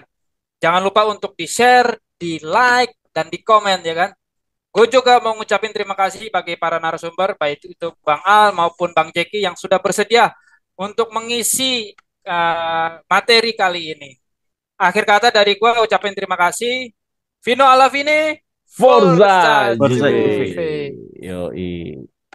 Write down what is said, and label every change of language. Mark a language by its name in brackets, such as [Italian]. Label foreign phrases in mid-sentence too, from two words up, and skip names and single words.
[Indonesian] Jangan lupa untuk di-share, di-like, dan di-komen ya kan. Gue juga mau ngucapin terima kasih bagi para narasumber, baik itu Bang Al maupun Bang Jeki yang sudah bersedia untuk mengisi materi kali ini. Akhir kata dari gue ucapin terima kasih. [Italian] Vino alla fine, Forza Forza Forza Juve. Juve. Juve. [Indonesian] Yoi.